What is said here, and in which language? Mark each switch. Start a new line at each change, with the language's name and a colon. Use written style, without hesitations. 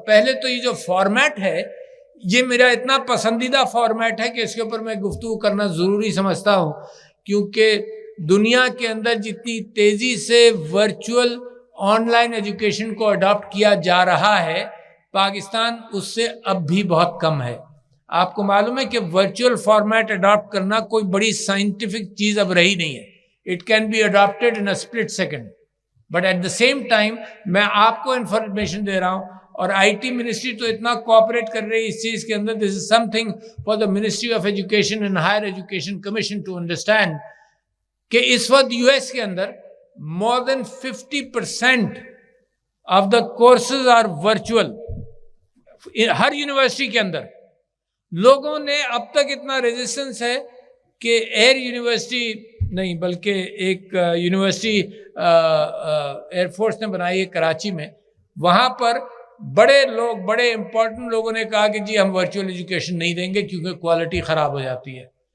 Urdu: پہلے تو یہ جو فارمیٹ ہے یہ میرا اتنا پسندیدہ فارمیٹ ہے کہ اس کے اوپر میں گفتگو کرنا ضروری سمجھتا ہوں، کیونکہ دنیا کے اندر جتنی تیزی سے ورچوئل آن لائن ایجوکیشن کو اڈاپٹ کیا جا رہا ہے، پاکستان اس سے اب بھی بہت کم ہے. آپ کو معلوم ہے کہ ورچوئل فارمیٹ اڈاپٹ کرنا کوئی بڑی سائنٹیفک چیز اب رہی نہیں ہے.
English: It can be adopted in a split second. But at the same time
Urdu: میں آپ کو انفارمیشن دے رہا ہوں، اور آئی ٹی منسٹری تو اتنا کوآپریٹ کر رہی ہے اس چیز کے اندر.
English: This is something for the Ministry of Education and Higher Education Commission to understand
Urdu: کہ اس وقت یو ایس کے اندر
English: more than 50% of the courses are virtual.
Urdu: Hare university کے اندر لوگوں نے اب تک اتنا ریزسٹنس ہے کہ ایئر یونیورسٹی نہیں بلکہ ایک یونیورسٹی ایئر فورس نے بنائی ہے کراچی میں، وہاں پر بڑے لوگ، بڑے امپورٹنٹ لوگوں نے کہا کہ جی ہم ورچوئل ایجوکیشن نہیں دیں گے کیونکہ کوالٹی خراب ہو جاتی ہے.